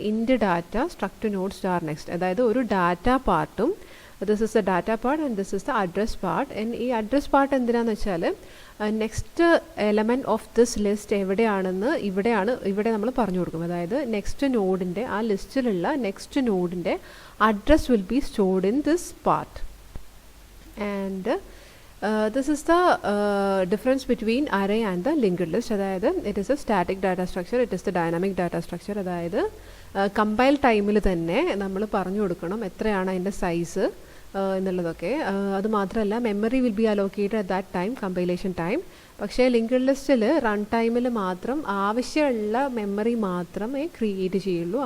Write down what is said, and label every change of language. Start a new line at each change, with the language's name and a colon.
English: Int data struct node star next.
Malayalam: അതായത് ഒരു ഡാറ്റ പാർട്ടും
English: This is the data part and this is the address part.
Malayalam: ഈ address part എന്തിനാന്ന് വെച്ചാൽ
English: next element of this list
Malayalam: എവിടെയാണെന്ന് ഇവിടെ നമ്മൾ പറഞ്ഞു കൊടുക്കും. അതായത് നെക്സ്റ്റ് നോഡിൻ്റെ ആ ലിസ്റ്റിലുള്ള next നോഡിൻ്റെ address
English: Will be stored in this part. And this is the difference between array and the linked list.
Malayalam: അതായത്
English: it is a static data structure, it is the dynamic data structure.
Malayalam: അതായത് compile ടൈമിൽ തന്നെ നമ്മൾ പറഞ്ഞു കൊടുക്കണം എത്രയാണ് അതിൻ്റെ size എന്നുള്ളതൊക്കെ. അതുമാത്രമല്ല
English: Memory will be allocated at that time, compilation time.
Malayalam: പക്ഷേ ലിങ്ക്ഡ് ലിസ്റ്റിൽ റൺ ടൈമിൽ മാത്രം ആവശ്യമുള്ള മെമ്മറി മാത്രമേ ക്രിയേറ്റ് ചെയ്യുള്ളൂ.